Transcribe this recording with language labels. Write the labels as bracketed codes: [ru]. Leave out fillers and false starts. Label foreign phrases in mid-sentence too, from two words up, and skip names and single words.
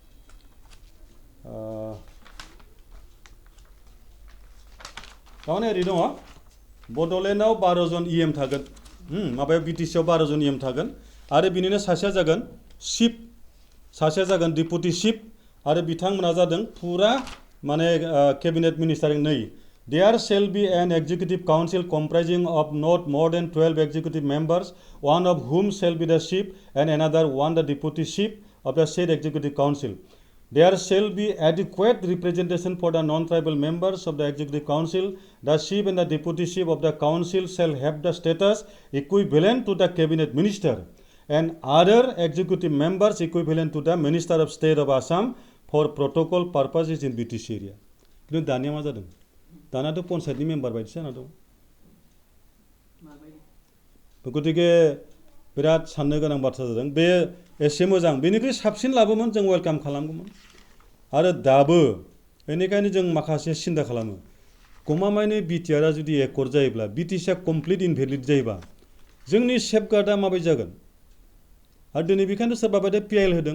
[brx] तारमाने ओरै दङ बड'लेण्डआव 12 जन इएम थागोन माबायाव बिटिसिआव 12 जन इएम थागोन आरो बिनिनो सासेया जागोन चिफ सासेया जागोन डिपुटि चिफ आरो बिथांमोना जादों फुरा माने केबिनेट मिनिस्टार नै [en] There shall be an executive council comprising of not more than 12 executive members, one of whom shall be the chief and another one the deputy chief of the said executive council. There shall be adequate representation for the non-tribal members of the executive council. The chief and the deputy chief of the council shall have the status equivalent to the cabinet minister and other executive members equivalent to the minister of state of Assam for protocol purposes in BTC area. [brx] किन्तु दानिया मा जादों दानाथ' पन्सायतनि मेम्बार बायदिसो जाना दं गतिके बिराद साननो गोनां बाथ्रा जादों बे एसे मोजां बेनिख्रुइ साबसिन लाबोमोन जों वेलकाम खालामगौमोन आरो दाबो बेनिखायनो जों माखासे सिन्था खालामो गमामायैनो बिटिआरआ जुदि एकर्ड जायोब्ला बिटिसिआ [en] complete invalid [brx] जायोबा जोंनि सेफगार्डआ माबायदि जागोन आरो दिनै बेखायनो सोरबा बायदि पिएल होदों